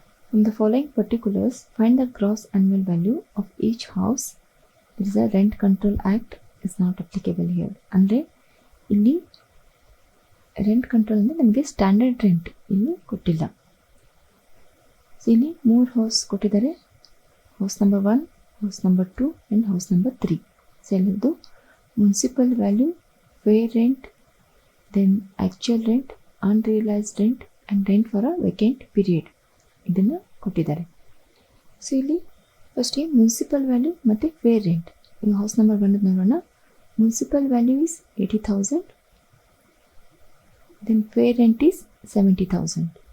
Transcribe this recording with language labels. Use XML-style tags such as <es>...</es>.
<en>From the following particulars, find the gross annual value of each house. There is a Rent Control Act is not applicable here.</en> <kn>ಅಂದರೆ ಇಲ್ಲಿ rent control ಅಂದರೆ ನಮಗೆ standard rent ಇಲ್ಲಿ ಕೊಟ್ಟಿಲ್ಲ. So ಇಲ್ಲಿ 3 house ಕೊಟ್ಟಿದ್ದಾರೆ, house number 1, house number 2 and house number 3. So ಎಲ್ಲರದ್ದು municipal value, fair rent, then actual rent, unrealised rent and rent for a vacant period ಇದನ್ನು ಕೊಟ್ಟಿದ್ದಾರೆ. ಸೊ ಇಲ್ಲಿ ಫಸ್ಟಿಗೆ ಮುನ್ಸಿಪಲ್ ವ್ಯಾಲ್ಯೂ ಮತ್ತು ಫೇರ್ ರೆಂಟ್. ಈಗ ಹೌಸ್ ನಂಬರ್ 1 ನೋಡೋಣ.</kn> <en>Municipal value is 80,000, then fair rent is 70,000.</en>